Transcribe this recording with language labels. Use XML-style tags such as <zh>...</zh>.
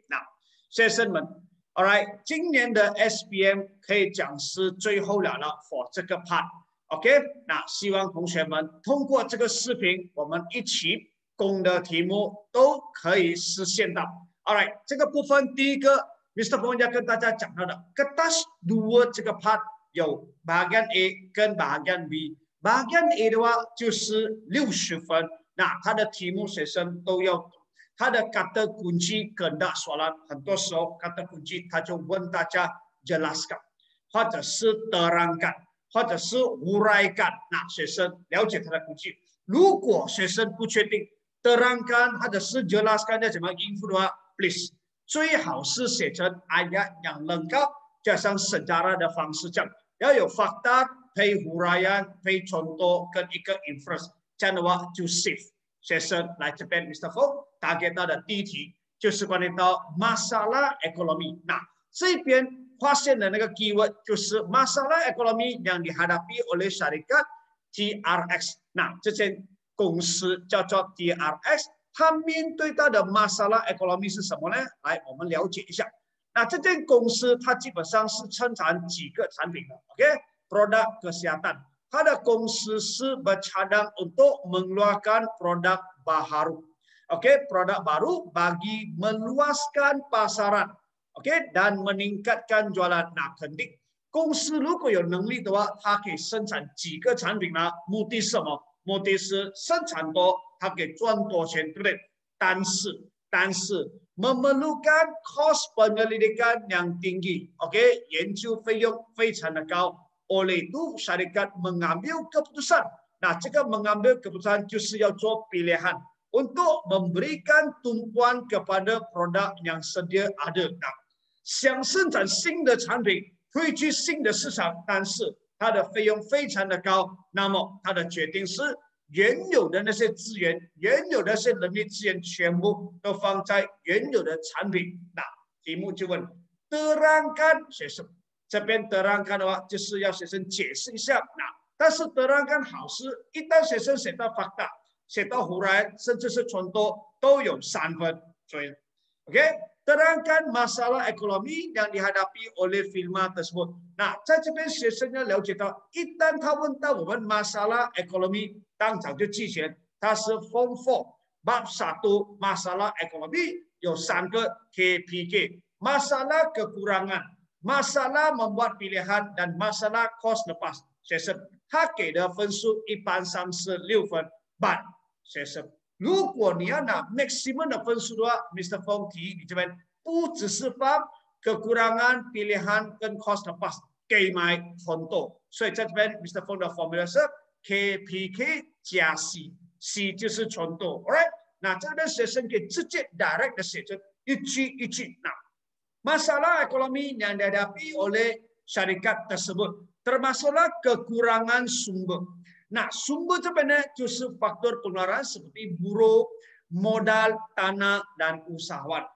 <zh>那学生们 ，</zh> <en>All right，</en> <zh>今年的 SPM 可以讲是最后了 for 这个 part。OK， 那希望同学们通过这个视频，我们一起攻的题目都可以实现到。</zh> <en>All right，</en> <zh>这个部分第一个 ，Mr. 风要跟大家讲到的</zh> <ms>kertas dua</ms> <zh>这个 part。有</zh> <ms>bahagian A</ms> <zh>跟</zh> <ms>bahagian B。</ms> <zh>bahagian A 的话就是60分，那它的题目学生都要懂。它的</zh> <ms>kata kunci kehendak soalan，</ms> <zh>很多时候 kata kunci 他就问大家</zh> <ms>jelaskan，</ms> <zh>或者是</zh> <ms>terangkan，</ms> <zh>或者是</zh> <ms>uraikan。</ms> <zh>那学生了解它的 kunci。如果学生不确定 terangkan 或者是 jelaskan 要怎么应付的话 ，please 最好是写成</zh> <ms>ayat yang lengkap。</ms> <zh>加上 sejarah 的方式，这样要有</zh> <ms>fakta</ms> <zh>配</zh> <ms>huraian</ms> <zh>配</zh> <ms>contoh</ms> <zh>跟一个 inference， 这样的话就 safe。学生来这边 ，Mr. Fong 打给到的第一题就是关于到 masalah ekonomi。那这边发现的那个</zh> <ms>keyword</ms> <zh>就是</zh> <ms>masalah ekonomi yang dihadapi oleh syarikat TRX。</ms> <zh>那这间公司叫做 TRX， 它面对到的 masalah ekonomi 是什么呢？来，我们了解一下。那这间公司它基本上是生产几个产品的 ，OK，</zh> <ms>produk kesehatan。</ms> <zh>它的公司是</zh> <ms>bercadang untuk mengeluarkan produk baru，OK，produk baru bagi meluaskan pasaran， OK， dan meningkatkan jualan。</ms> <zh>那肯定，公司如果有能力的话，它可以生产几个产品呢？目的是什么？目的是生产多，它可以赚多钱，对不对？但是</zh> <ms>memerlukan kos penyelidikan yang tinggi，</ms> <zh>OK， 研究费用非常的高。</zh> <ms>oleh itu syarikat mengambil keputusan。</ms> <zh>那这个</zh> <ms>mengambil keputusan</ms> <zh>就是要做</zh> <ms>pilihan untuk memberikan tumpuan kepada produk yang sedia ada。</ms> <zh>那想生产新的产品，会去新的市场，但是它的费用非常的高，那么它的决定是。原有的那些资源，原有的那些人力资源，全部都放在原有的产品。那题目就问</zh> <ms>terangkan</ms> <zh>学生，这边 terangkan 的话，就是要学生解释一下。那但是</zh> <ms>terangkan</ms> <zh>好是一旦学生写到 fakta， 写到huraian，甚至是contoh都有3分。所以</zh> <ms>，OK，terangkan masalah ekonomi yang dihadapi oleh firma tersebut。</ms> <zh>那在这边学生要了解到，一旦他问到我们</zh> <ms>masalah ekonomi。</ms> <zh>当场就记起来，它是</zh> <ms>Form 4 Bab 1 masalah ekonomi</ms> <zh>有3个</zh> <ms>KPK， masalah kekurangan， masalah membuat pilihan dan masalah kos lepas。</ms> <zh>学生他给的分数一般上是6分 ，</zh> <en>but</en> <zh>学生如果你要拿</zh> <en>maximum</en> <zh>的分数的话 ，Mr. Fong 提议你这边不只是把</zh> <ms>kekurangan pilihan</ms> <zh>跟</zh> <ms>kos lepas</ms> <zh>给买很多，所以在这边 Mr. Fong 的 formula 是。 KPK 加 C，C 就是contoh，alright？那这边学生可以直接 direct 的写成一句一句。那</zh> <ms>masalah ekonomi yang dihadapi oleh syarikat tersebut termasuklah kekurangan sumber。</ms> <zh>那</zh> <ms>sumber</ms> <zh>这边呢，就是</zh> <ms>faktor pengeluaran seperti buruh, modal, tanah dan usahawan。</ms>